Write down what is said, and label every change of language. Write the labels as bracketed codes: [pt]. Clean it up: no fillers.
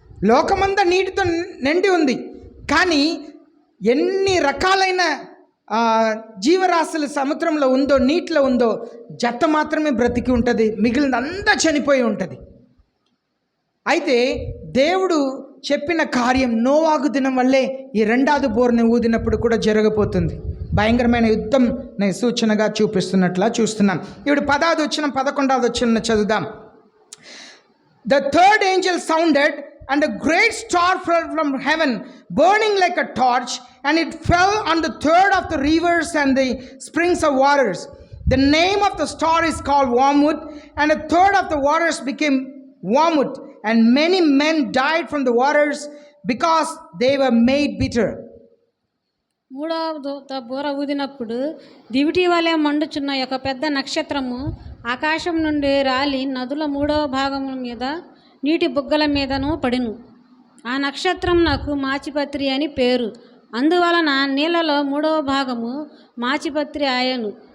[te] లోకమంతా నీటితో నిండి ఉంది, కానీ ఎన్ని రకాలైన జీవరాశులు సముద్రంలో ఉందో, నీటిలో ఉందో, జత మాత్రమే బ్రతికి ఉంటుంది, మిగిలినంతా చనిపోయి ఉంటుంది. అయితే దేవుడు చెప్పిన కార్యం నోవాగు దినం వల్లే ఈ రెండవది బోర్ని ఊదినప్పుడు కూడా జరగబోతుంది. భయంకరమైన యుద్ధం సూచనగా చూపిస్తున్నట్లా చూస్తున్నాం. ఇప్పుడు 10వ వచనం 11వ వచనం చదువుదాం. [en] The third angel sounded, and a great star fell from heaven, burning like a torch, and it fell on the third of the rivers and the springs of waters. The name of the star is called Wormwood, and a third of the waters became wormwood, and many men died from the waters because they were made bitter. [te] మూడవ బూర ఊదినప్పుడు దివిటి వలె మండుచున్న ఒక పెద్ద నక్షత్రము ఆకాశం నుండి రాలి నదుల 3వ భాగముల మీద నీటి బుగ్గల మీదను పడిను. ఆ నక్షత్రం నాకు మాచిపత్రి అని పేరు. అందువలన నీళ్ళలో 3వ భాగము మాచిపత్రి ఆయను.